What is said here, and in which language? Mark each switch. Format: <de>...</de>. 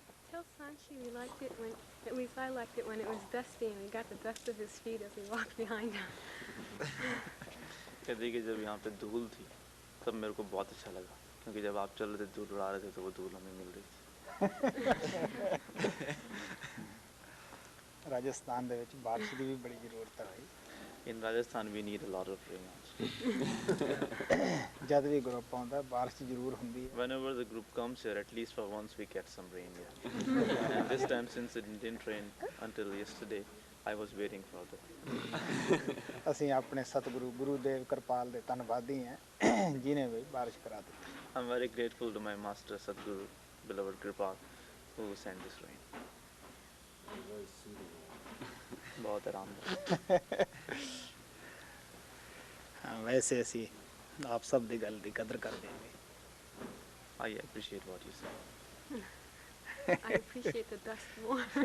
<en>Tell Sanchi we liked it when, at least I liked it when it was dusty and we got the dust of his feet as we walked behind him.</en> <hi>कहते कि जब यहाँ पे धूल थी तब मेरे को बहुत अच्छा लगा, क्योंकि जब आप चल रहे थे धूल उड़ा रहे थे तो वो धूल हमें मिल रही थी।</hi> <pa>ਰਾਜਸਥਾਨ ਦੇ ਵਿੱਚ ਬਾਰਿਸ਼ ਦੀ ਵੀ ਬੜੀ ਜ਼ਰੂਰਤ ਹੈ ਭਾਈ।</pa> <en>In Rajasthan we need a lot of rain also.</en> <pa>ਜਦ ਵੀ ਗਰੁੱਪ ਆਉਂਦਾ ਬਾਰਿਸ਼ ਜ਼ਰੂਰ ਹੁੰਦੀ ਹੈ।</pa> <en>Whenever the group comes here, at least for once we get some rain here. And this time, since it didn't rain until yesterday, I was waiting for that.</en> <pa>ਅਸੀਂ ਆਪਣੇ ਸਤਿਗੁਰੂ ਗੁਰੂਦੇਵ ਕਿਰਪਾਲ ਦੇ ਧੰਨਵਾਦੀ ਹਾਂ ਜਿਨੇ ਵੀ ਬਾਰਿਸ਼ ਕਰਾ ਦਿੱਤੀ।</pa> <en>I'm very grateful to my master Sadguru, beloved Kripal, who sent this rain.</en> <hi>बहुत आरामदायक।</hi> <pa>ਹਾਂ ਵੈਸੇ ਅਸੀਂ ਆਪ ਸਭ ਦੀ ਗੱਲ ਦੀ ਕਦਰ ਕਰਦੇ ਹਾਂ।</pa> <en>I appreciate what you said. I appreciate the dust more.</en>